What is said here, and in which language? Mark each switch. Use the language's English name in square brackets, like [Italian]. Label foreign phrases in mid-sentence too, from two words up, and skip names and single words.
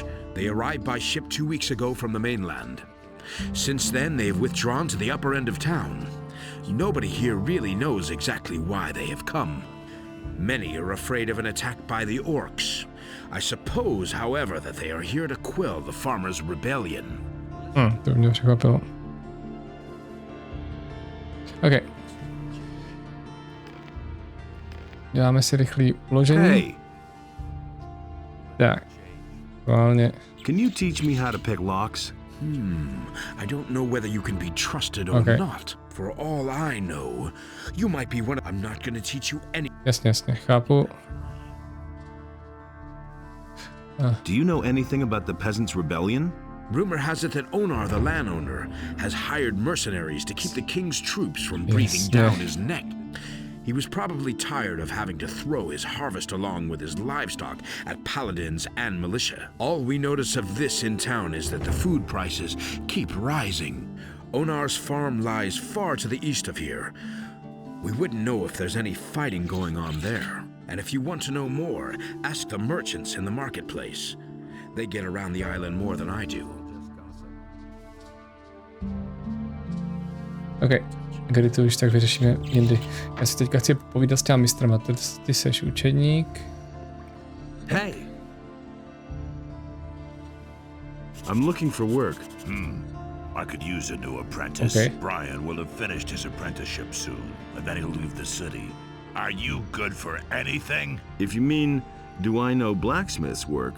[English] They arrived by ship 2 weeks ago from the mainland. Since then, they have withdrawn to the upper end of town. Nobody here really knows exactly why they have come. Many are afraid of an attack by the orcs. I suppose, however, that they are here to quell the farmers' rebellion. [Czech] To mě překvapilo. OK. Děláme si rychlý uložení. Hey. Tak. Aktuálně. [English] Can you teach me how to pick locks? I don't know whether you can be trusted or not. For all I know, you might be one. I'm not going to teach you any. [Czech] Jasně, chápu. [English] Do you know anything about the peasants' rebellion? Rumor has it that Onar, the landowner, has hired mercenaries to keep the king's troops from breathing down his neck. He was probably tired of having to throw his harvest along with his livestock at paladins and militia. All we notice of this in town is that the food prices keep rising. Onar's farm lies far to the east of here. We wouldn't know if there's any fighting going on there. And if you want to know more, ask the merchants in the marketplace. They get around the island more than I do. [Czech] OK. Kdy to už tak vyřešíme jindy. Já si teďka chci povídat s těma mistrama. Ty seš učedník. [English] Hey! I'm looking for work. I could use a new apprentice. Okay. Brian will have finished his apprenticeship soon, and then he'll leave the city. Are you good for anything? If you mean, do I know blacksmith's work?